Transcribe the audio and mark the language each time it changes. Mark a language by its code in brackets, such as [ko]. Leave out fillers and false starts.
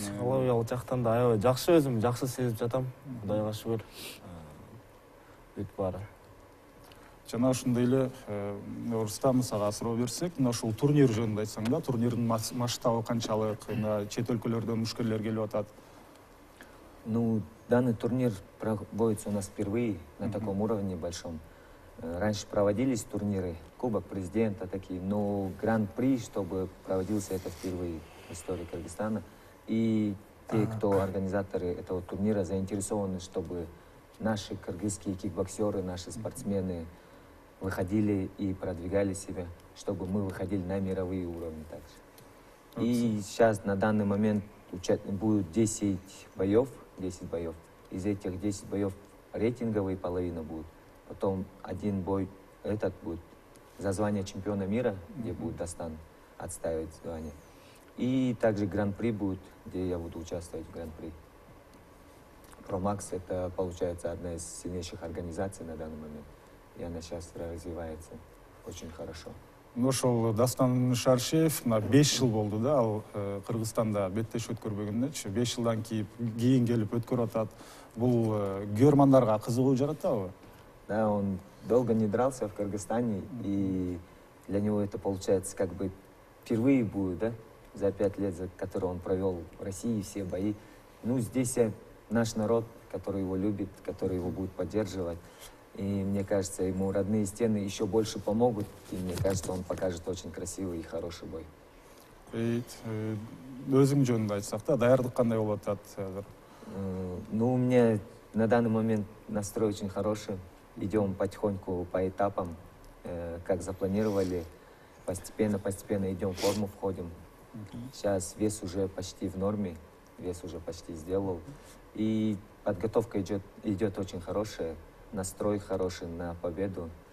[ky] Психологиялык жактан да аябай жакшы, өзүм жакшы сезип жатам. Кудайга шүгүр. Бүт баары. Жана ошондой эле Рустам, сага суроо берсек, мына ушул турнир жөнүндө айтсаң да, турнирдин масштабы канчалык, чет өлкөлөрдөн мушкерлер келип атат? [ru] Ну, данный турнир проводится у нас впервые на таком уровне большом. Раньше проводились турниры, Кубок Президента такие, но Гран-при, чтобы проводился это впервые в истории Кыргызстана. И те, кто организаторы этого турнира, заинтересованы, чтобы наши кыргызские кикбоксеры, наши спортсмены выходили и продвигали себя, чтобы мы выходили на мировые уровни также. И сейчас на данный момент будет 10 боев. Из этих 10 боев рейтинговые половина будет. Потом один бой, этот будет за звание чемпиона мира, где будет Дастан отстаивать звание. И также Гран-при будет, где я буду участвовать в Гран-при. Pro Max — это, получается, одна из сильнейших организаций на данный момент. И она сейчас развивается очень хорошо. [ky] ошол Дастан Шаршеев мына 5 жыл болду да, ал Кыргызстанда беттеш өткөрбөгөнүнчү 5 жылдан кийин келип өткөрүп атат. Бул көрмандарга кызыгуу жаратабы? [ru] Да, он долго не дрался в Кыргызстане, и для него это получается как бы впервые будет, да, за 5 лет, за которые он провел в России все бои. Ну, здесь наш народ, который его любит, который его будет поддерживать. И мне кажется, ему родные стены еще больше помогут. И мне кажется, он покажет очень красивый и хороший бой. [ky] Өзүң жөнүндө айтсак да, даярдык кандай болуп атат азыр? [ru] Ну, у меня на данный момент настрой очень хороший. Идем потихоньку по этапам, как запланировали. Постепенно идем, в форму входим. Сейчас вес уже почти в норме, вес уже почти сделал. И подготовка идет очень хорошая, настрой хороший на победу.